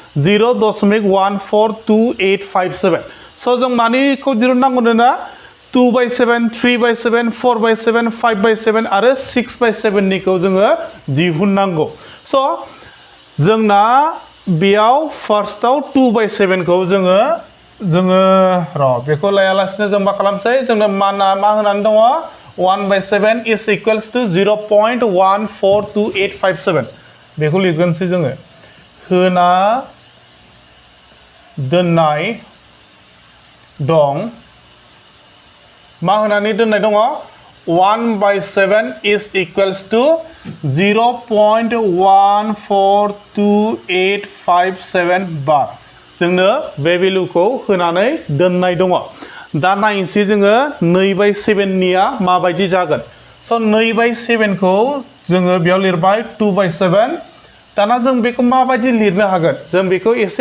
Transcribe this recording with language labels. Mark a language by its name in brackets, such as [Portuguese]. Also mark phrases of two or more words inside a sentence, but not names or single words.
[Bodo] 0.142857 स' जों मानिखौ दिहुननांगौ ना 2/7 3/7 4/7 5/7 आरो 6/7 निखौ जोङो दिहुननांगौ स' जोंना बेयाव फार्स्टआव 2/7 खौ जोङो बेखौ लायालासिनो जों मा खालामसै जोंनो माना मा होनानै दङ 1/7 [English] is equals to [Bodo] 0.142857 बेखौ लिरगोनसै जोङो होना दोननाय दं मा होनानै दोननाय दङ 1/7 [English] is equals to [Bodo] 0.142857 बार जोंनो बे भेलुखौ होनानै दोननाय दङ दा नायनोसै जोङो 2/7 निया माबायदि जागोन स' 2/7 खौ जोङो बेयाव लिरबाय 2/7 दाना जों बेखौ माबायदि लिरनो हागोन जों बेखौ एसे